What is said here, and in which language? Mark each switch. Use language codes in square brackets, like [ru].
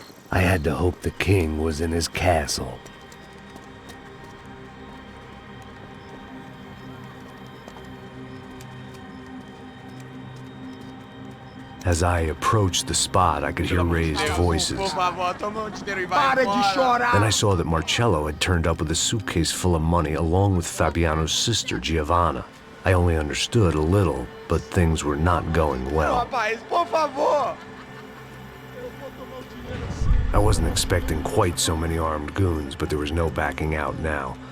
[en] I had to hope the king was in his castle. As I approached the spot, I could hear raised voices. [pt] Por favor, toma um dinheiro e vai embora. Para de chorar! [en] Then I saw that Marcello had turned up with a suitcase full of money along with Fabiano's sister, Giovanna. I only understood a little, but things were not going well. [pt] Rapaz, por favor! [en] I wasn't expecting quite so many armed goons, but there was no backing out now.